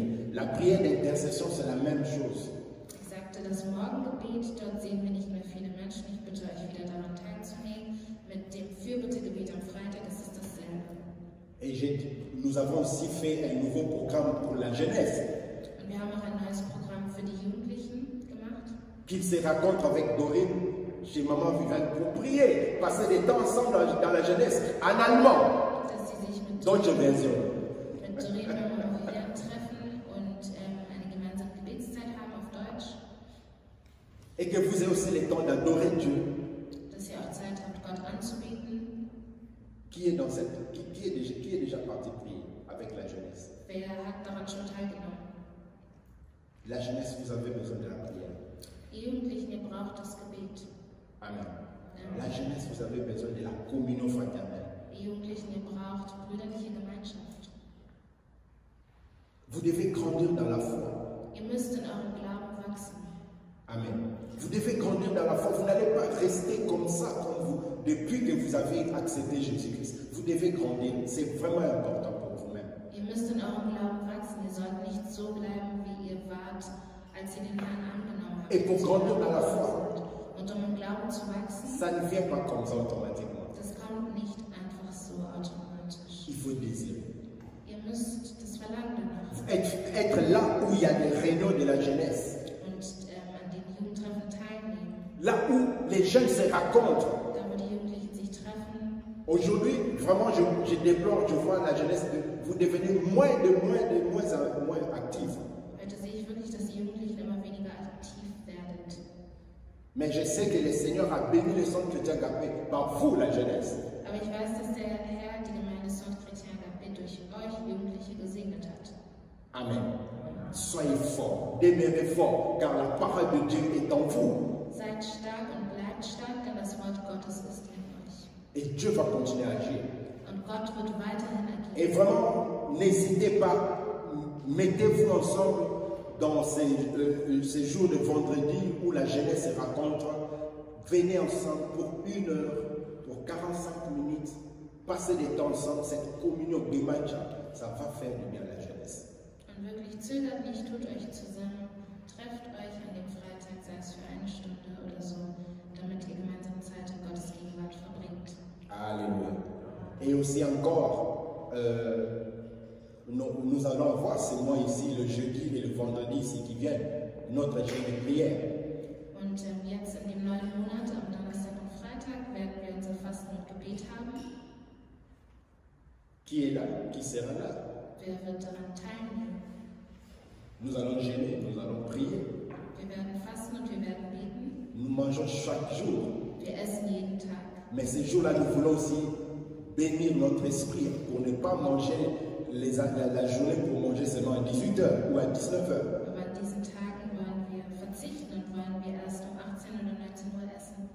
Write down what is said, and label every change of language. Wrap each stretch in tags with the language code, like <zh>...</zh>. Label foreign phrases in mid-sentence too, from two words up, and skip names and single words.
<fr>La prière d'intercession, c'est la même chose.</fr> <de>Ich sagte, das Morgengebet, dort sehen wir nicht mehr viele Menschen. Ich bitte euch wieder daran teilzunehmen. Mit dem Fürbittegebet am Freitag ist es dasselbe.</de> <fr>Et nous avons aussi fait un nouveau programme pour la jeunesse,</fr> <de>Und wir haben auch ein neues Programm für die Jugendlichen gemacht.</de> <fr>qu'ils se rencontrent avec Dorine chez Maman Vivante pour prier, passer des temps ensemble dans la jeunesse, en allemand,</fr> <de>Dass sie sich mit deutsche Version. Doreen und Vivian treffen und eine gemeinsame Gebetszeit haben auf Deutsch.</de> <fr>Et que vous ayez aussi le temps d'adorer Dieu,</fr> <de>Dass ihr auch Zeit habt, Gott anzubeten.</de> <fr>qui est déjà parti prier avec la jeunesse.</fr> <de>Wer hat daran schon teilgenommen?</de> <fr>La jeunesse, vous avez besoin de la prière.</fr> <de>Die Jugendlichen, ihr braucht das Gebet. Amen.</de> <fr>La jeunesse, vous avez besoin de la communion fraternelle.</fr> <de>Die Jugendlichen, ihr braucht brüderliche Gemeinschaft.</de> <fr>Vous devez grandir dans la foi.</fr> <de>Ihr müsst in eurem Glauben wachsen. Amen.</de> <fr>Vous devez grandir dans la foi. Vous n'allez pas rester comme ça, comme vous, depuis que vous avez accepté Jésus-Christ. Vous devez grandir. C'est vraiment important pour vous-même.</fr> <de>Ihr müsst in eurem Glauben wachsen. Ihr sollt nicht so bleiben, wie ihr wart, als ihr den Herrn angenommen habt.</de> <fr>Et pour grandir dans la foi,</fr> <de>Und um im Glauben zu wachsen,</de> <fr>ça ne vient pas comme ça automatiquement.</fr> <de>das kommt nicht einfach so automatisch.</de> <fr>Il faut désirer.</fr> <de>Ihr müsst das Verlangen danach</de> <fr>Être là où il y a des réunions de la jeunesse.</fr> <de>und an den Jugendtreffen teilnehmen.</de> <fr>Là où les jeunes se rencontrent.</fr> <de>Da, wo die Jugendlichen sich treffen.</de> <fr>Aujourd'hui, vraiment, je déplore, je vois la jeunesse, vous devenez moins actifs.</fr> <de>Heute sehe ich wirklich, dass die Jugendlichen immer weniger aktiv werden.</de> <fr>Mais je sais que le Seigneur a béni le centre chrétien Agapé par vous, la jeunesse.</fr> <de>Aber ich weiß, dass der Herr die Gemeinde Centre Chrétien Agapé durch euch Jugendliche gesegnet hat. Amen.</de> <fr>Soyez forts, demeurez forts, car la parole de Dieu est en vous.</fr> <de>Seid stark und bleibt stark, denn das Wort Gottes ist in euch.</de> <fr>Et Dieu va continuer à agir.</fr> <de>Und Gott wird weiterhin</de> <fr>Et</fr> <de>agieren.</de> <fr>vraiment, n'hésitez pas, mettez-vous ensemble dans ces jours de vendredi où la jeunesse se rencontre. Venez ensemble pour 1 heure, pour 45 minutes, passez des temps ensemble, cette communion Gemeinschaft, ça va faire du bien à la jeunesse.</fr> <de>Und wirklich zögert nicht, tut euch zusammen, trefft euch an dem Freitag, sei es für 1 Stunde oder so.</de> <fr>aussi encore, nous allons avoir, c'est moi ici, le jeudi et le vendredi ici qui viennent, notre jour de prière.</fr> <de>Und jetzt in dem neuen Monat, am Donnerstag und Freitag, werden wir unser Fasten und Gebet haben.</de> <fr>Qui est là? Qui sera là?</fr> <de>Wer wird daran teilnehmen?</de> <fr>Nous allons jeûner, nous allons prier.</fr> <de>Wir werden fasten und wir werden beten.</de> <fr>Nous mangeons chaque jour.</fr> <de>Wir essen jeden Tag.</de> <fr>Mais ces jours-là, nous voulons aussi bénir notre esprit pour ne pas manger la journée pour manger seulement à 18h ou à 19h.</fr> <de>Aber an diesen Tagen wollen wir verzichten und wollen wir erst um 18 oder 19 Uhr essen.</de>